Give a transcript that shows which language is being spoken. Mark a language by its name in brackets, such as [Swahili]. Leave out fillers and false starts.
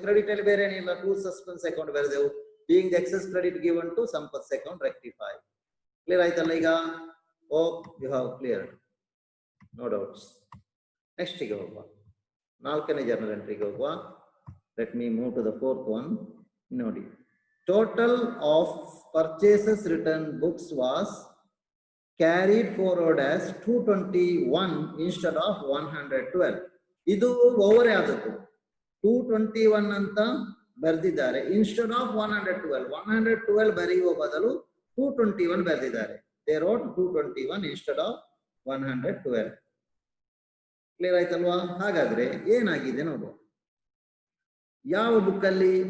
[Kannada] Credit ಅಲ್ಲಿ ಬೇರೆ ಏನಿಲ್ಲ, [English] to suspense account [Kannada] ಬರೆದೆವು. [English] being the excess credit given to Sampath's account rectify. [Kannada] Clear ಆಯ್ತಲ್ಲ ಈಗ? [English] Hope you have cleared. No doubts. Next [Kannada] ಗೆ ಹೋಗುವ. 4ನೇ ಜರ್ನಲ್ ಎಂಟ್ರಿಗೆ ಹೋಗುವ. [English] Let me move to the 4th one. ನೋಡಿ, total of purchases return books was carried forward as 221 instead of 112. [Kannada] ಇದು over ಆದದ್ದು. 221 ಅಂತ ಬರೆದಿದ್ದಾರೆ [English] instead of [Kannada] 112. 112 ಬರೆಯುವ ಬದಲು 221 ಬರೆದಿದ್ದಾರೆ. [English] They wrote 221 instead of 112. Clear [Kannada] ಆಯ್ತಲ್ವಾ? ಹಾಗಾದ್ರೆ ಏನಾಗಿದೆ ನೋಡುವ. ಯಾವ ಬುಕ್ ಅಲ್ಲಿ?